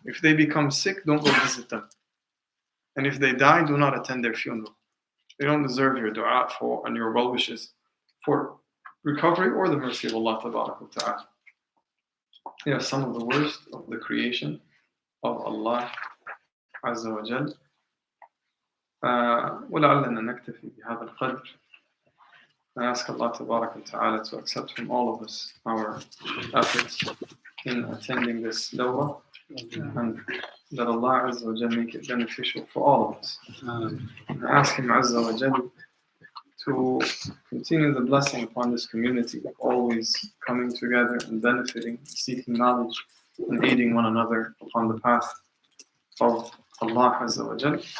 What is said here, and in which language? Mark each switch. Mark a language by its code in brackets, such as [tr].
[en] If they become sick, don't go visit them. And if they die, do not attend their funeral. They don't deserve your dua for and your well wishes for recovery or the mercy of Allah Ta'ala. Yeah, some of the worst of the creation of Allah Azza wa Jal. [ar] ولعلنا نكتفي بهذا القدر. [en] I ask Allah Ta'ala to accept from all of us our efforts in attending this dawah, and that Allah Azza wa Jal make it beneficial for all of us. And I ask Him Azza wa Jal to continue the blessing upon this community of always coming together and benefiting, seeking knowledge, and aiding one another upon the path of Allah Azza wa Jal.